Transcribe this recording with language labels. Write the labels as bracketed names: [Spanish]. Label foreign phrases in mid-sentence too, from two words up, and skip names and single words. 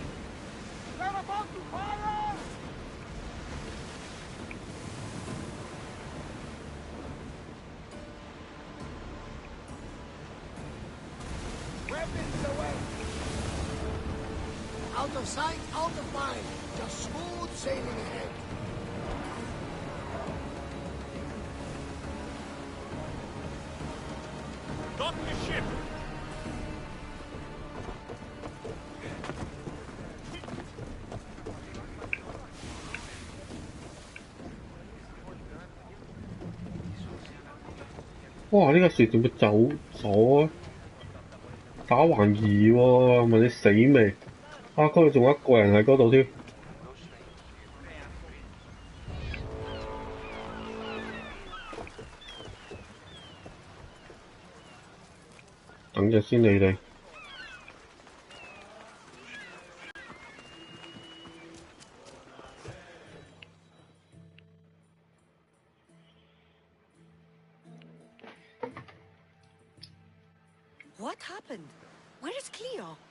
[English] They're about to fire! Weapons away! Out of sight, out of mind. Just smooth sailing ahead. Dock the ship! 哇！ [Cantonese] 呢個船點會走咗啊？打橫移喎，問你死未？啊！嗰度仲有一個人喺嗰度添。等陣先你哋。 [English] What happened? Where is Cleo?